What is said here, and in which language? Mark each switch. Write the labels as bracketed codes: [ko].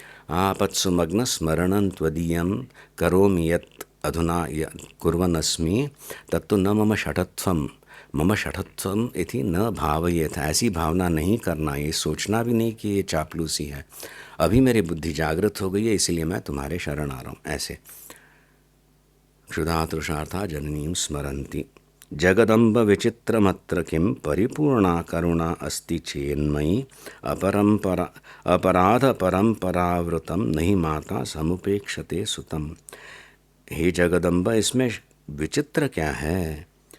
[sa] आपत्सुमग्न स्मरणं त्वदीयं करोमि यत् अधुना कुर्वन् अस्मि तत्तु न मम शठत्वं, मम शठत्वम इति न भावयेत। [hi] ऐसी भावना नहीं करना, ये सोचना भी नहीं कि ये चापलूसी है। अभी मेरी बुद्धि जागृत हो गई है, इसीलिए मैं तुम्हारे शरण आ रहा हूँ। [sa] ऐसे क्षुधा तृषार्था जननीं स्मरन्ति। जगदम्ब विचित्रमत्र किं परिपूर्णा करुणा अस्ति चेन्मयि अपरंपरा अपराध परंपरावृतम नहीं माता समुपेक्षते सुतम। [hi] हे जगदम्बा, इसमें विचित्र क्या है?